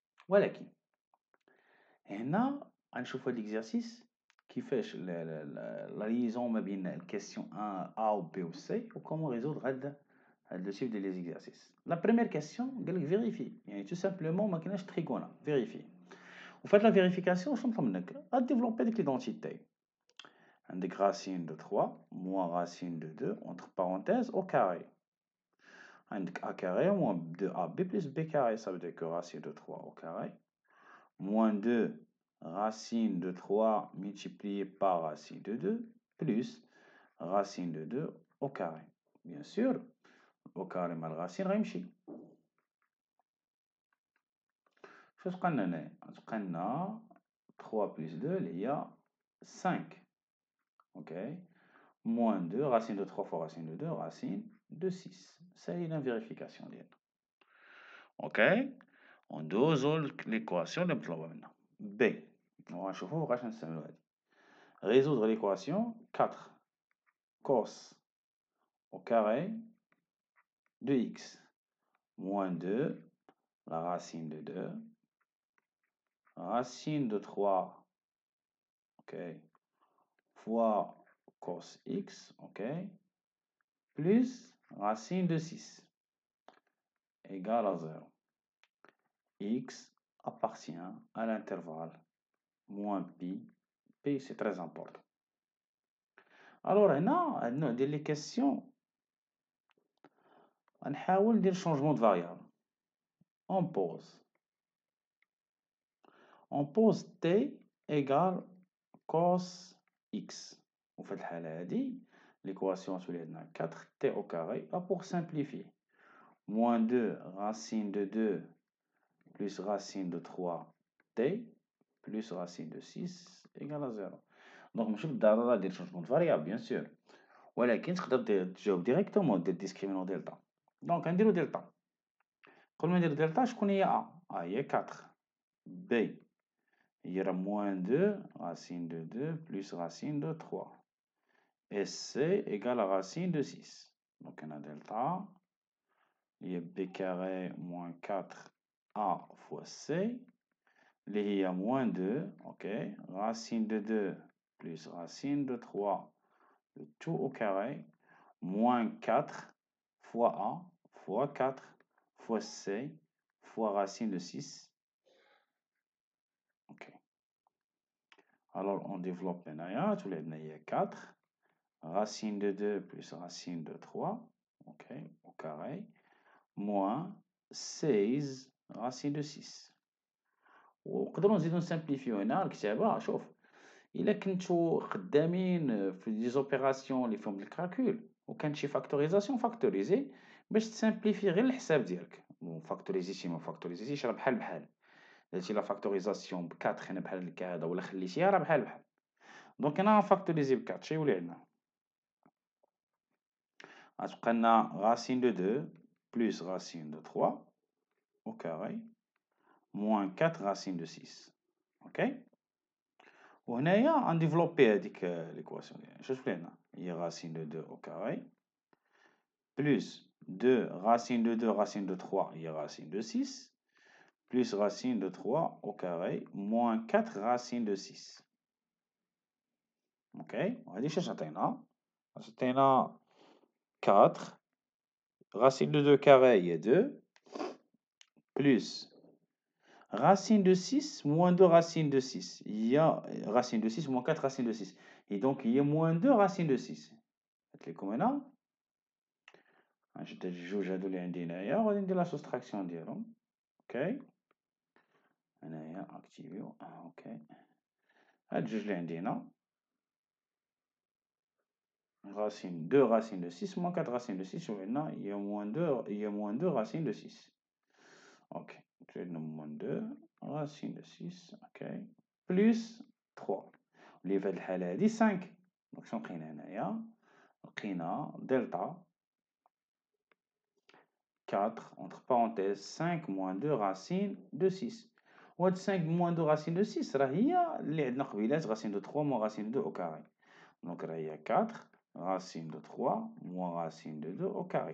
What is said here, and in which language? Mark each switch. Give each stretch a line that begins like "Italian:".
Arabic: ولكن هنا غنشوفو هاد ليكزارسيس كيفاش
French: لا ليزون
Arabic: ما بين الكيسيون ا و بي و سي و كومون ريزودر هاد لو تيب ديال لي زيكزارسيس. لا بريمير كيسيون قالك فيريفي، يعني تو سامبلومون ما كايناش تريغونا فيريفي، وفات لا فيريفيكاسيون شنو نطلب منك؟ غاديفلوبي ديك ليدونتيتي. عندك راسين دو 3 موان راسين دو 2 اونتر بارونتيز او كاري، عندك
French: a carré moins 2ab plus b carré, ça veut dire que racine de 3 au carré, moins 2 racine de 3 multiplié par racine de 2 plus racine de 2 au carré. Bien sûr, au carré
Arabic: مع الرacine غيمشي. شو تبقى لنا هنايا؟ تبقى لنا
French: 3 plus 2
Arabic: اللي هي 5. اوكي
French: moins 2 racine de 3 fois racine de 2 racine de 6. Ça y est la vérification
Arabic: ديالنا. اوكي وندوزو ليكواسيون اللي مطلوبه منا بي، وغنشوفو فوقاش نستعملو هادي.
French: résoudre l'équation 4 cos au carré de x moins 2 la racine de 2 racine de 3
English: ok
French: fois cos x ok plus racine de 6 égale à 0. X appartient à l'intervalle moins pi. P c'est très important. Alors
Arabic: هنا هاد النوع ديال لي كيسيون غنحاول ندير شونجمون دو فاريابل.
French: on pose t égale cos x،
Arabic: وفي الحالة هادي
French: l'équation تولي عندنا 4t au carré. Pour simplifier, moins 2 racine de 2 plus racine de 3t plus racine de 6 égale à 0.
Arabic: دونك ماشي بالضرورة دير شونجمون دو فاريابل بيان سور، ولكن تقدر تجاوب ديريكتومون دير ديسكريمينون دلتا. دونك غنديرو دلتا. قبل ما ندير دلتا شكون هي ا؟ هي 4. بي هي راه
French: موان 2 racine de 2 plus racine de 3 et c égale à racine de 6. donc on a delta هي b carré moins 4a fois c
Arabic: اللي هي
French: moins 2 ok racine de 2 plus racine de 3 le tout au carré moins 4 fois a fois 4 fois c fois racine de 6.
English: ok
French: alors on développe maintenant, tous les 4 racine de 2 plus racine de 3 ok au carré moins 16 racine de 6.
Arabic: ونقدروا نزيدو نسامبليفيو هنا الكتابه. شوف الا كنتو خدامين في دي زوبيراسيون اللي فيهم الكالكول وكان شي فاكتوريزاسيون فاكتوريزي باش تسامبليفي غير الحساب ديالك. فاكتوريزيتي ما فاكتوريزيتيش راه بحال بحال. درتي لا فاكتوريزاسيون ب 4 هنا بحال هكا ولا خليتيها راه بحال بحال. دونك هنا فاكتوريزي ب 4 شي يولي عندنا غتبقى لنا
French: racine de 2 plus racine de 3 au carré moins 4 racine de 6.
English: ok
Arabic: وهنايا غنديفلوبي هذيك ليكواسيون ديالنا. شنو تولي لنا؟
French: هي racine de 2 au carré plus 2 racine de 2 racine de 3 هي racine de 6 plus racine de 3 au carré moins 4 racine de 6.
Arabic: ok وهادي شاش عطينا؟ عطينا
French: 4 racine de 2 carré هي 2 plus racine de 6 moins 2 racine de 6 il y a racine de 6 moins 4 racine de 6 et donc il y a moins 2 racine de 6.
Arabic: هات لكم هنا نشد هاد الجوج هادو اللي عندي هنايا وغادي ندير لا سوستراكسيون ديالهم. اوكي هنايا اكتيفيو اوكي. هاد الجوج اللي عندي هنا
French: racine 2 racine de 6 moins 4 racine de 6 وعندنا il y a moins 2 racine de 6. Ok, tu as moins 2 racine de 6 ok plus 3
Arabic: اللي في هاد الحالة هادي
French: 5.
Arabic: دونك شنو لقينا هنايا؟ لقينا دلتا 4
French: entre parenthèses 5 moins 2 racine de 6. وهاد 5 moins 2 racine de 6
Arabic: راه هي اللي عندنا قبيلات
French: racine de 3 moins racine de 2 au carré. دونك راه هي 4 racine de 3 moins racine de 2 au carré.